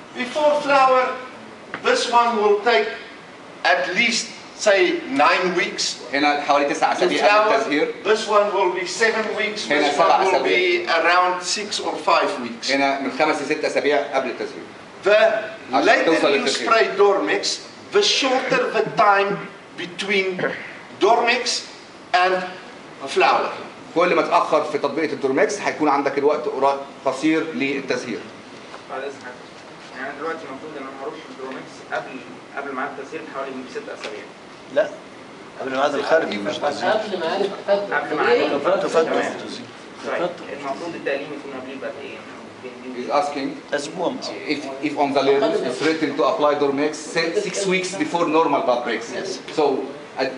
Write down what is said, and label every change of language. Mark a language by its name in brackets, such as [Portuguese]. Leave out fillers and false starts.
[English] Before flower, this one will take at least, say, 9 weeks. [Arabic] هنا حوالي 9 أسابيع قبل التزهير. [English] This one will be 7 weeks. [Arabic] هنا [English] This [Arabic] 7 [English] one will [Arabic] أسابيع. [English] be around 6 or 5 weeks. [Arabic] هنا من 5 ل 6 أسابيع قبل التزهير. The later you spray dormix, the shorter the time between dormix and flower. كل ما تأخر في تطبيق الدورمكس هيكون عندك الوقت قصير للتزهير. بعد اذنك يعني دلوقتي المفروض ان انا هروح الدرومكس قبل ميعاد التسهيل بحوالي 6 اسابيع. لا قبل ميعاد الخارجي مش تسهيل. قبل ميعاد قبل ميعاد تفضل. المفروض التقليم يكون قبليه بقد ايه؟ [English] He's asking [Arabic] أسبوع. [English] if on the label it's written to apply dormix 6 weeks before normal bud breaks. So